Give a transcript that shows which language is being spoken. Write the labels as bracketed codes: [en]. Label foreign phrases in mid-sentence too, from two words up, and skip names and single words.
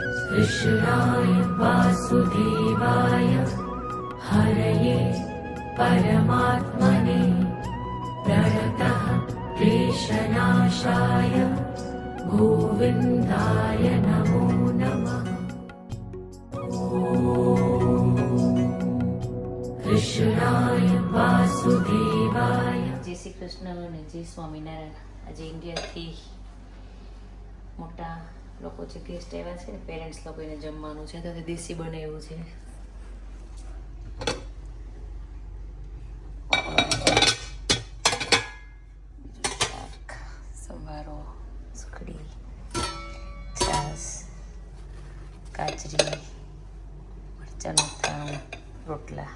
[sa] कृष्णाय वासुदेवाय हरये परमात्मने प्रणतः क्लेशनाशाय गोविन्दाय नमो नमः। कृष्णाय वासुदेवाय। [gu] જય શ્રી કૃષ્ણ અને જય સ્વામિનારાયણ। આજે ઇન્ડિયાથી મોટા લોકો છે, ગેસ્ટ આવ્યા છે, પેરેન્ટ્સ લોકોને જમવાનું છે, તો દેશી બનાવ્યું છે। શાક, સંભારો, સુખડી, છાશ, કાચરી, મરચાંનું અથાણું, રોટલા।